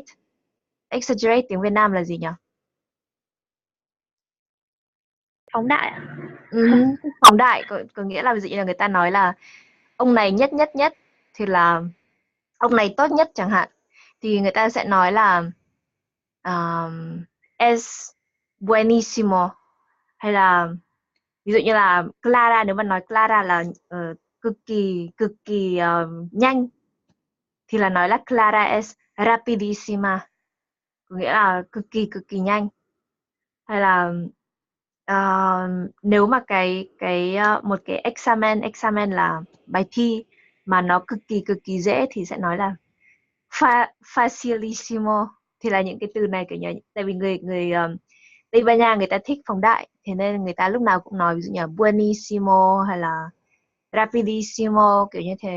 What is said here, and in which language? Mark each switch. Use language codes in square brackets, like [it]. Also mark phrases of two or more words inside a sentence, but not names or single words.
[vi] Exaggerate tiếng Việt Nam là gì nhỉ? Phóng đại ạ. Phóng đại có nghĩa là ví dụ như là người ta nói là ông này nhất nhất nhất thì là ông này tốt nhất chẳng hạn, thì người ta sẽ nói là [es] es buenísimo, [vi] hay là ví dụ như là Clara, nếu mà nói Clara là cực kỳ nhanh thì là nói là Clara [es] es rapidísima, [vi] có nghĩa là cực kỳ nhanh. Hay là nếu mà một cái examen là bài thi mà nó cực kỳ dễ thì sẽ nói là facilissimo, thì là những cái từ này kiểu như tại vì người Tây Ban Nha người ta thích phóng đại, thế nên người ta lúc nào cũng nói ví dụ như là buenísimo hay là rapidísimo kiểu như thế.